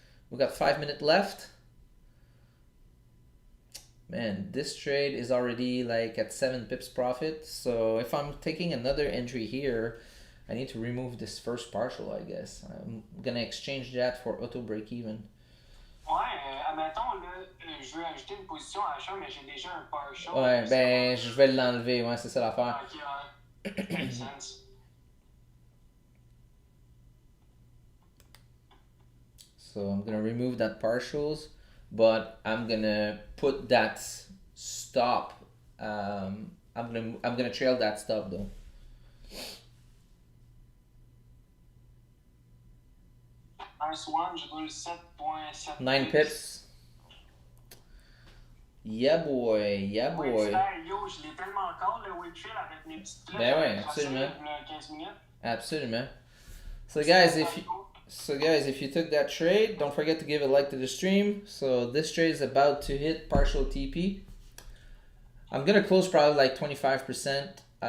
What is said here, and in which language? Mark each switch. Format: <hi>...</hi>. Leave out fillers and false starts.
<en>We got 5 minutes left. Man, this trade is already like at 7 pips profit. So if I'm taking another entry here, I need to remove this first partial, I guess. I'm gonna exchange that for auto break even.</en> <fr>Ouais, admettons, là, je veux ajouter une position à achat, mais j'ai déjà un partial. Ouais, ben, je vais l'enlever. Ouais, c'est ça l'affaire. Ok, ouais.</fr> <en>Makes sense. So I'm gonna remove that partials, but I'm gonna put that stop. I'm gonna trail that stop though. Nice one,</en> <fr>je roule 7.7.</fr> <en>9 pips. Yeah boy.</en> <fr>Ouais, yo, je l'ai tellement encore le wait trail avec mes petites flèches. Ben ouais, absolument. 15 minutes. Absolument.</fr> <en>So guys, if you took that trade, don't forget to give a like to the stream. So this trade is about to hit partial TP. I'm gonna close probably like 25%.</en>